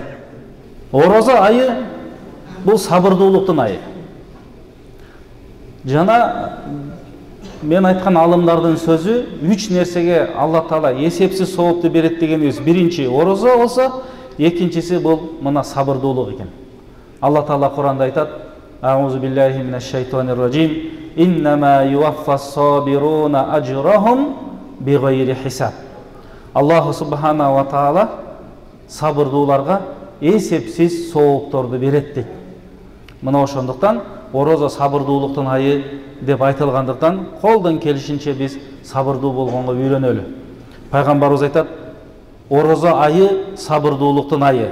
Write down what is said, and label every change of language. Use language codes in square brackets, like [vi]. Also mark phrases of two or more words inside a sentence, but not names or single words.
[ky] Орозо айы бул сабырдуулуктун айы. Жана мен айткан алымдардын сөзү 3 нерсеге Алла Таала эсепсиз соопту берет дегенибиз. Биринчи орозо болсо, экинчиси бул мына сабырдуулук экен. Алла Таала Куранда айтат: [ar] "أعوذ بالله من الشيطان الرجيم. إنما يوفى الصابرون أجرهم بغير حساب." الله سبحانه وتعالى [ky] сабырдууларга эсепсиз соопторду берет дейт. Мына ошондуктан орозо сабырдуулуктун айы деп айтылгандыктан колдон келишинче биз сабырдуу болгонго үйрөнөлү. Пайгамбарыбыз айтат: "Орозо айы сабырдуулуктун айы."